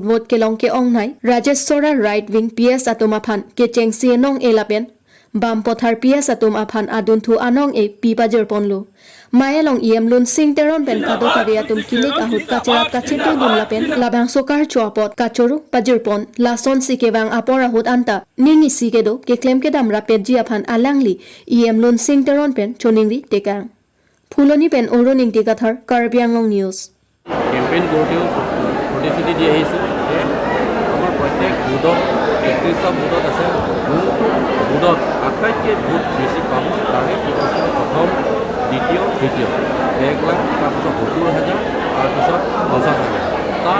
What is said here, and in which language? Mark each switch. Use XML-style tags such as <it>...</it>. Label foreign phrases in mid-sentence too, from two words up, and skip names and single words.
<mjw>vote ke long ke ong nai Rajeshwara</mjw> <en>right wing</en> <mjw>PS atum aphan ke chengsi enong elapen bam pothar PS atum aphan adun thu anong e pipajer ponlo Mayalong EM lun sing teron pen kado kari atum kilik ahud kacherat kachetu dun lapen labang sokar chuapot kachoru pajir pon lason sikewang apor ahud anta ningi sikedo ke claim ke dam rapet ji aphan alangli EM lun sing teron pen choningri tekang Phuloni pen oroning tikathar Karbi Anglong News</mjw> <as>কেম্পেইন কৰোঁতেও প্ৰতিশ্ৰুতি দি আহিছোঁ যে আমাৰ প্ৰত্যেক বুথত 31টা বুথত আছে বুথত আটাইতকৈ ভোট বেছি পাব তাৰে প্ৰথম দ্বিতীয় তৃতীয় 1,00,000 তাৰপিছত 70,000 তাৰপিছত 50,000 তাৰ</as>